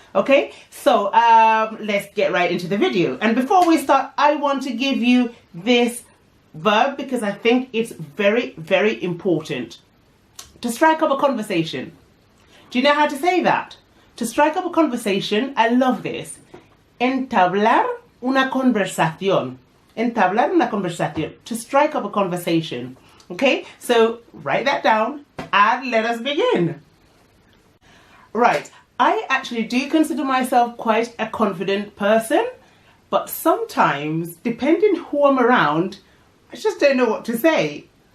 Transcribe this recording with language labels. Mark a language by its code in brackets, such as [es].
[en] Okay, so let's get right into the video. And before we start, I want to give you this verb because I think it's very, very important. To strike up a conversation. Do you know how to say that? To strike up a conversation, I love this. [es] Entablar una conversación. Entablar una conversación. [en] To strike up a conversation. Okay, so write that down and let us begin. Right. I actually do consider myself quite a confident person, but sometimes, depending who I'm around, I just don't know what to say.